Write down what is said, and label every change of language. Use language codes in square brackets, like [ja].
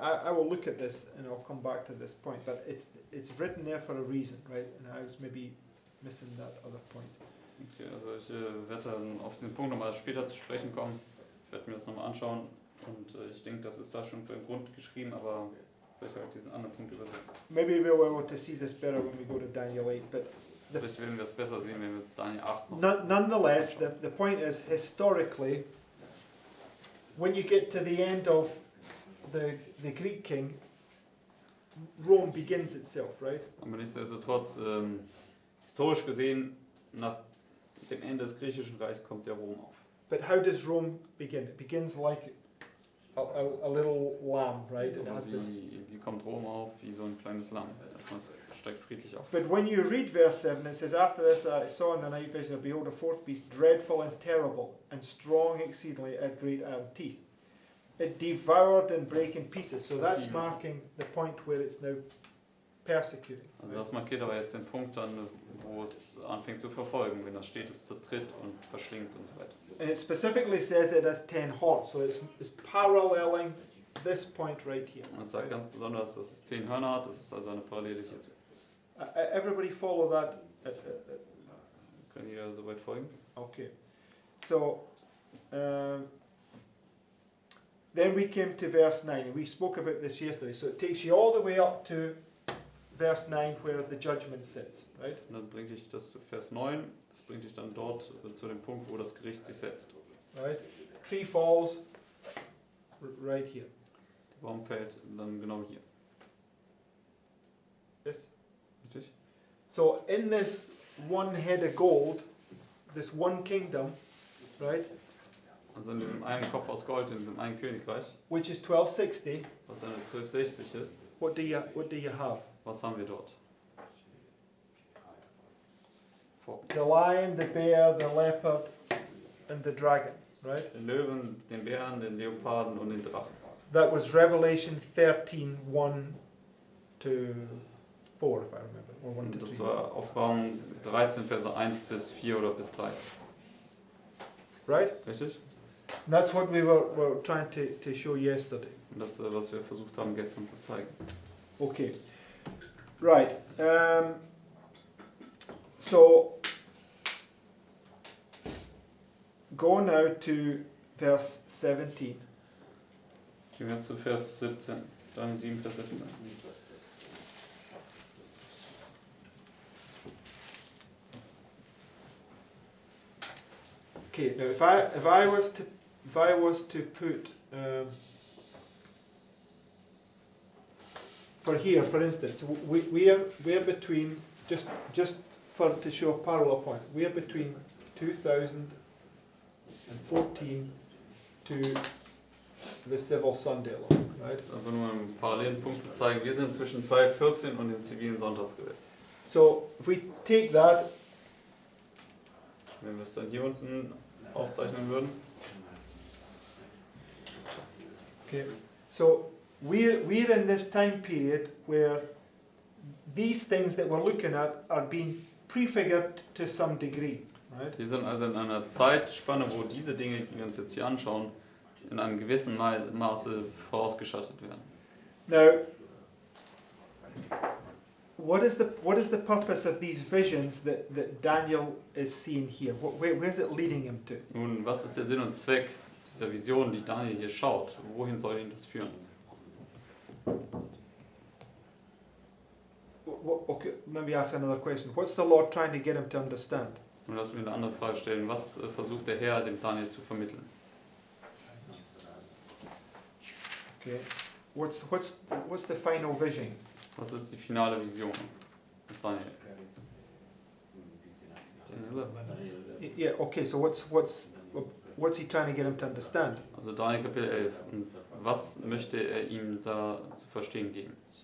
[en] I will look at this and I'll come back to this point. But it's written there for a reason, right? And I was maybe missing that other point. [de] Okay, also ich werde dann auf diesen Punkt nochmal später zu sprechen kommen. Ich werde mir das nochmal anschauen und ich denke, das ist da schon für den Grund geschrieben, aber vielleicht habe ich diesen anderen Punkt übersehen. [en] Maybe we'll be able to see this better when we go to Daniel 8. But [de] Vielleicht werden wir es besser sehen, wenn wir Daniel 8 noch [en] nonetheless, the point is historically, when you get to the end of the Greek king, Rome begins itself, right? [de] Aber nichtsdestotrotz, historisch gesehen, nach dem Ende des griechischen Reichs kommt der Rom auf. [en] But how does Rome begin? It begins like a little lamb, right? It has this. [de] Wie kommt Rom auf? Wie so ein kleines Lamm. Erstmal steigt friedlich auf. [en] But when you read verse 7, it says, After this I saw in the night vision, and behold, a 4th beast, dreadful and terrible, and strong exceedingly, it had great iron teeth. It devoured and brake in pieces. So that's marking the point where it's now persecuting. [de] Also das markiert aber jetzt den Punkt dann, wo es anfängt zu verfolgen, wenn da steht, es zertritt und verschlingt und so weiter. [en] And it specifically says it has 10 horns, so it's paralleling this point right here. [de] Und es sagt ganz besonders, dass es 10 Hörner hat, das ist also eine Parallele hierzu. [en] Everybody follow that? [de] Können jeder soweit folgen? [en] Okay. So, then we came to verse 9, and we spoke about this yesterday. So it takes you all the way up to verse 9 where the judgment sits, right? [de] Und dann bringt dich das zu Vers 9, das bringt dich dann dort zu dem Punkt, wo das Gericht sich setzt. [en] Right? Tree falls right here. [de] Der Baum fällt dann genau hier. [en] Yes? [de] Richtig? [en] So in this one head of gold, this one kingdom, right, [de] Also in diesem einen Kopf aus Gold, in diesem einen Königreich, [en] which is 1260, [de] was eine 1260 ist, [en] what do you have? [de] was haben wir dort? [en] Four The beasts. lion, the bear, the leopard, and the dragon, right? [de] Den Löwen, den Bären, den Leoparden und den Drachen. [en] That was Revelation 13, 1 to 4, if I remember, or 1 to [de] Und das [en] 3. [de] war Offenbarung 13, Verse 1 bis 4 oder bis 3. [en] Right? [de] Richtig? [en] And that's what we were trying to show yesterday. [de] Und das, was wir versucht haben gestern zu zeigen. [en] Okay. Right. So, go now to verse 17. [de] Gehen wir jetzt zu Vers 17. Dann 7, Vers 17. [en] Okay. Now, if I was to put for here, for instance, we're between just to show a parallel point. We're between 2014 to the civil Sunday law, right? [de] Einfach nur einen parallelen Punkt zu zeigen. Wir sind zwischen 2014 und dem zivilen Sonntagsgesetz. [en] So if we take that, [de] Wenn wir es dann hier unten aufzeichnen würden, [en] okay, so we're in this time period where these things that we're looking at are being prefigured to some degree, right? [de] wir sind also in einer Zeitspanne, wo diese Dinge, die wir uns jetzt hier anschauen, in einem gewissen Maße vorausgeschattet werden. [en] Now, what is the purpose of these visions that Daniel is seeing here? Where's it leading him to? [de] Nun, was ist der Sinn und Zweck dieser Vision, die Daniel hier schaut? Wohin soll ihn das führen? [en] Okay, maybe ask another question. What's the Lord trying to get him to understand? [de] Nun lass mir eine andere Frage stellen. Was versucht der Herr dem Daniel zu vermitteln? [en] Okay, what's the final vision? [de] Was ist die finale Vision des Daniel? [en] Daniel 11. Yeah. Okay. So what's he trying to get him to understand? [de] Also Daniel Kapitel 11. Und was möchte er ihm da zu verstehen geben?